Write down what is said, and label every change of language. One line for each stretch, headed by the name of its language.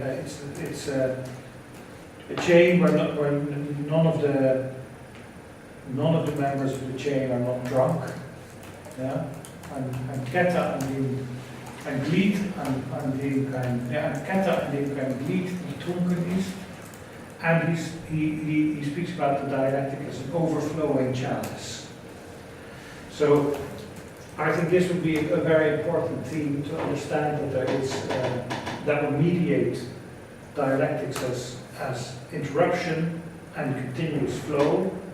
English: It's a chain where none of the members of the chain are not drunk.
German: Ja, ein Kette ein Glied an dem eine Kette an dem kein Glied betrunken ist.
English: And he speaks about the dialectic as an overflowing chalice. So I think this would be a very important theme to understand that there is that will mediate dialectics as interruption and continuous flow.